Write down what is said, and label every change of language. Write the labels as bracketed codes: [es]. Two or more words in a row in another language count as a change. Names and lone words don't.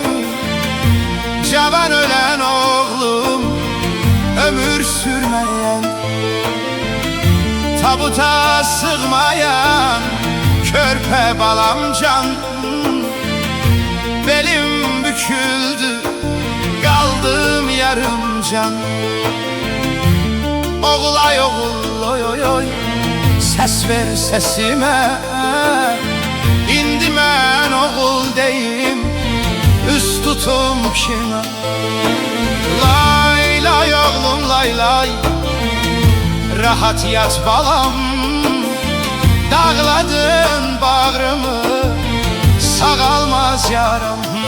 [tr] Cavan ölen oğlum ömür sürmeyen, tabuta sığmayan körpe balam can. Belim büküldü kaldım yarım can. Oğul ay oğul oy oy oy, ses ver sesime. [az] İndi mən oğul deyim, üst tutum kime? Lay lay oğlum lay lay, rahat yat balam. Dağladın bağrımı, sağalmaz yaram.